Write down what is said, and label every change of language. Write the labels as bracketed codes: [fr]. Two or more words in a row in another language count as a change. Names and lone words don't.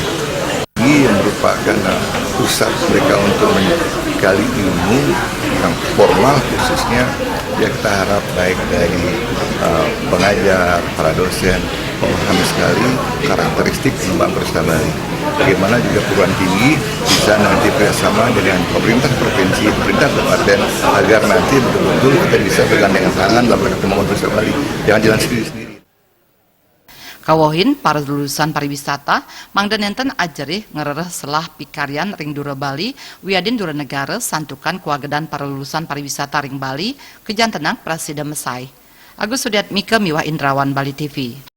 [id] Ini merupakan pusat mereka untuk menggali ilmu yang formal khususnya ya kita harap baik dari pengajar, para dosen memahami sekali karakteristik pengembangan pariwisata Bali. Bagaimana juga perguruan tinggi bisa nanti bersama dengan pemerintah provinsi, pemerintah kabupaten agar nanti betul-betul kita bisa bergandengan tangan dalam perkembangan pariwisata Bali. Jangan jalan sendiri-sendiri. [ban] Kawohin para lulusan pariwisata mangdan enten ajarih ngerereh selah pikarian ring dura Bali wiadin dura negara santukan kuagedan para lulusan pariwisata ring Bali kejantenang Presiden Mesai. Agus Sudiat Mika Miwah Indrawan Bali TV.